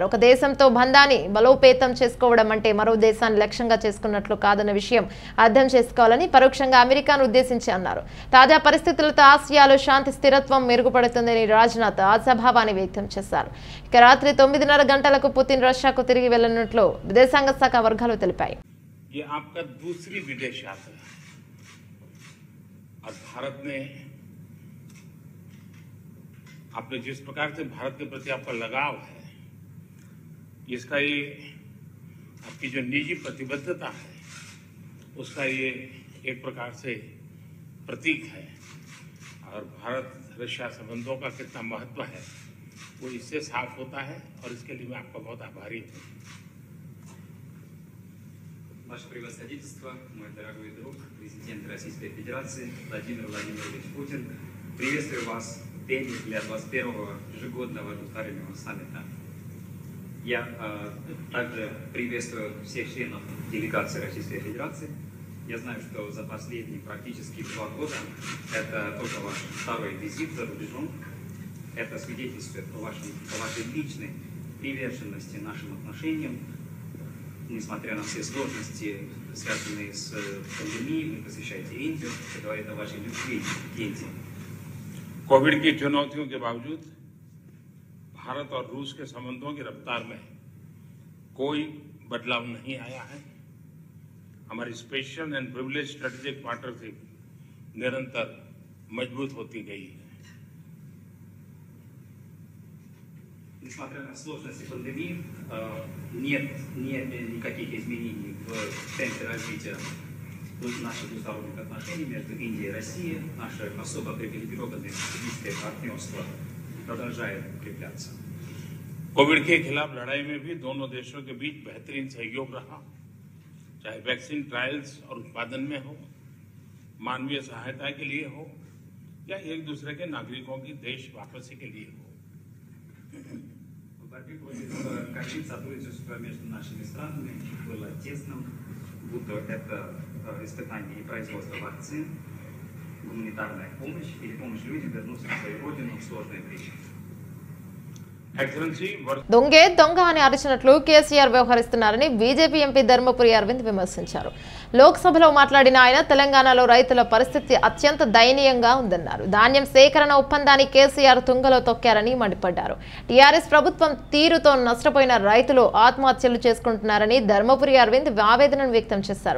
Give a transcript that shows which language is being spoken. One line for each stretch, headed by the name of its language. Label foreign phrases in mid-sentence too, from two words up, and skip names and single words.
Telugu: ఒక దేశంతో బంధాన్ని బలోపేతం చేసుకోవడం అంటే మరో దేశాన్ని లక్ష్యంగా చేసుకున్నట్లు కాదన్న విషయం అర్థం చేసుకోవాలని పరోక్షంగా అమెరికాను ఉద్దేశించి అన్నారు. తాజా పరిస్థితులతో ఆసియాలో శాంతి స్థిరత్వం మెరుగుపడుతుందని రాజ్నాథ్ ఆశాభావాన్ని వ్యక్తం చేశారు. ఇక రాత్రి 9:30 గంటలకు పుతిన్ రష్యాకు తిరిగి వెళ్లనున్నట్లు విదేశాంగ శాఖ వర్గాలు తెలిపాయి.
Hindi: ये आपका दूसरी विदेश यात्रा और भारत में आपने जिस प्रकार से भारत के प्रति आपका लगाव है, इसका ये आपकी जो निजी प्रतिबद्धता है उसका ये एक प्रकार से प्रतीक है और भारत रशिया संबंधों का कितना महत्व है वो इससे साफ होता है और इसके लिए मैं आपका बहुत आभारी हूँ.
Russian: Ваше превосходительство, мой дорогой друг, президент Российской Федерации Владимир Владимирович Путин, приветствую вас в день для 21-го ежегодного двустороннего саммита. Я также приветствую всех членов делегации Российской Федерации. Я знаю, что за последние практически 2 года это только ваш второй визит за рубежом. Это свидетельствует о вашей личной приверженности нашим отношениям. Несмотря на все сложности, связанные с пандемией, вы посещаете Индию. Это говорит о вашей любви к Индии.
Hindi: कोविड की चुनौतियों के बावजूद भारत और रूस के संबंधों की रफ्तार में कोई बदलाव नहीं आया है. हमारी
English: special and privilege strategic partnership
Hindi: निरंतर मजबूत होती गई है.
Russian: Несмотря на сложности пандемии, нет никаких изменений в темпе развития наших двусторонних отношений между Индией и Россией. Наше особо привилегированное стратегическое партнерство продолжает укрепляться.
Hindi: कोविड के खिलाफ लड़ाई में भी दोनों देशों के बीच बेहतरीन सहयोग रहा, चाहे
English: vaccine trials
Hindi: और उत्पादन में हो, मानवीय सहायता के लिए हो या एक दूसरे के नागरिकों की देश वापसी के लिए हो.
Russian: борьбе против ковид сотрудничество между нашими странами было тесным, будто это испытание и производство вакцин. гуманитарная помощь или помощь людям вернуться в свою родину в сложное время.
English: Excellency,
Telugu: దొంగే దొంగ అని అరిచినట్లు కేసీఆర్ వ్యవహరిస్తున్నారని బీజేపీ ఎంపీ ధర్మపురి అరవింద్ విమర్శించారు. లోక్సభలో మాట్లాడిన ఆయన తెలంగాణలో రైతుల పరిస్థితి అత్యంత దయనీయంగా ఉందన్నారు. ధాన్యం సేకరణ ఒప్పందాన్ని కేసీఆర్ తుంగలో తొక్కారని మండిపడ్డారు. టీఆర్ఎస్ ప్రభుత్వం తీరుతో నష్టపోయిన రైతులు ఆత్మహత్యలు చేసుకుంటున్నారని ధర్మపురి అరవింద్ ఆవేదనను వ్యక్తం చేశారు.